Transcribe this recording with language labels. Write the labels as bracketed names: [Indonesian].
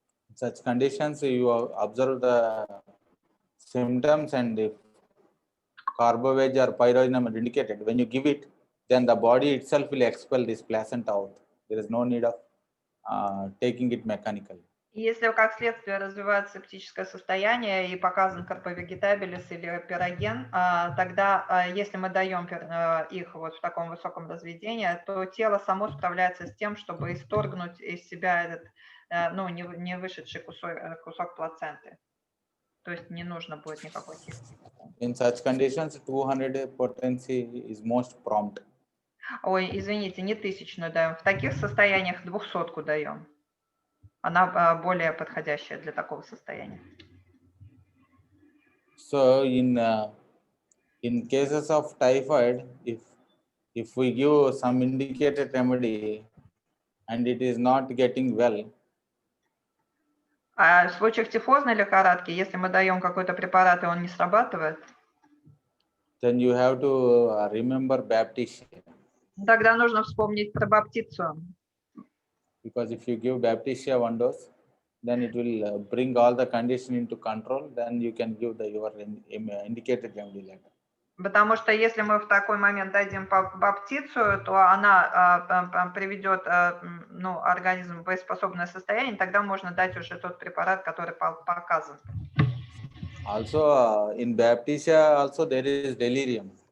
[English] In such conditions, you observe the symptoms, and if carboveg or pyrogenum are indicated, when you give it, then the body itself will expel this placenta out. There is no need of taking it mechanically. [Russian] Если как следствие развивается септическое состояние и показан карповегетабилис или пироген, тогда, если мы даем их вот в таком высоком разведении, то тело само справляется с тем, чтобы исторгнуть из себя этот, не вышедший кусок плаценты. То есть не нужно будет никакой чистки. [English] In such conditions, 200 potency is most prompt. [Russian] Ой, извините, не 1000 даем. В таких состояниях 200 даем. Она более подходящая для такого состояния. [English] So in cases of typhoid, if we give some indicated remedy and it is not getting well, [Russian] А в случаях тифозной лихорадки, если мы даем какой-то препарат и он не срабатывает, [English] then you have to remember baptitia. [Russian] тогда нужно вспомнить про баптицию. [English] Because if you give baptitia one dose, then it will bring all the condition into control. Then you can give your indicated remedy later. [Russian] Потому что если мы в такой момент дадим баптицию, то она приведет организм в боеспособное состояние, тогда можно дать уже тот препарат, который показан. [English] Also, in baptitia also there is delirium.